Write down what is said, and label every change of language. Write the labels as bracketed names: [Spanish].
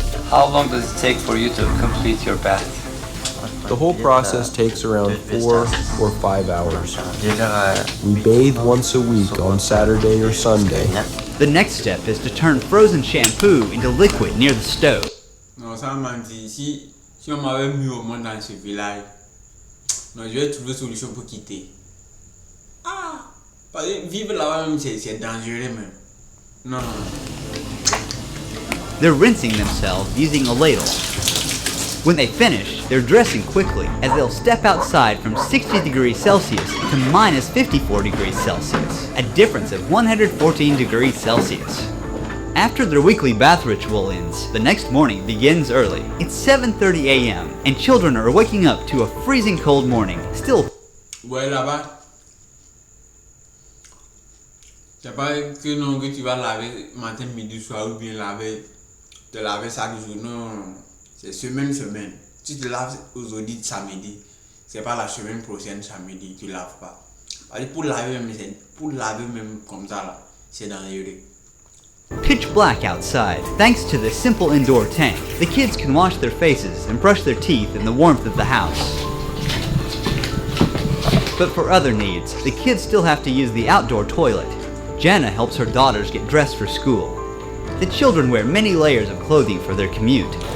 [English] How long does it take for you to complete your bath? The whole process takes around 4 or 5 hours. We bathe once a week on Saturday or Sunday. The next step is to turn frozen shampoo into liquid near the stove. [French] Non, ça m'a dit, si on m'avait mis au monde dans ce village, non, je vais trouver une solution pour quitter. Ah, parce que vivre là-bas même c'est dangereux même. Non, non. [English] They're rinsing themselves using a ladle. When they finish, they're dressing quickly as they'll step outside from 60 degrees Celsius to minus 54 degrees Celsius, a difference of 114 degrees Celsius. After their weekly bath ritual ends, the next morning begins early. It's 7:30 a.m. and children are waking up to a freezing cold morning. Still. [French] Ouais, là-bas. C'est pas que non que tu vas laver matin, midi, soir ou bien te laver chaque jour. Non, c'est semaine. Si tu laves aujourd'hui, samedi, c'est pas la semaine prochaine, samedi, tu laves pas. Pour laver même comme ça là, c'est dangereux. [English] Pitch black outside. Thanks to the simple indoor tank, the kids can wash their faces and brush their teeth in the warmth of the house. But for other needs, the kids still have to use the outdoor toilet. Jana helps her daughters get dressed for school. The children wear many layers of clothing for their commute.